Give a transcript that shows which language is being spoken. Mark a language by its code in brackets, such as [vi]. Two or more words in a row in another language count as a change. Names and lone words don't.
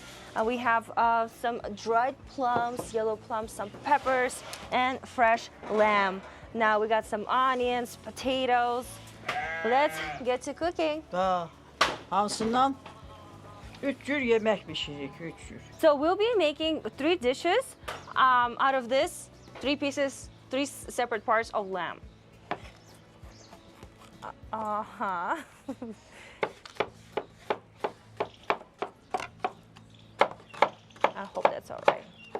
[en] We have some dried plums, yellow plums, some peppers, and fresh lamb. Now we got some onions, potatoes. Let's get to cooking. [az] Da hansından 3 cür yemək bişiririk, 3 cür. [en] So we'll be making 3 dishes out of this, 3 separate parts of lamb. Uh-huh. I hope that's all right.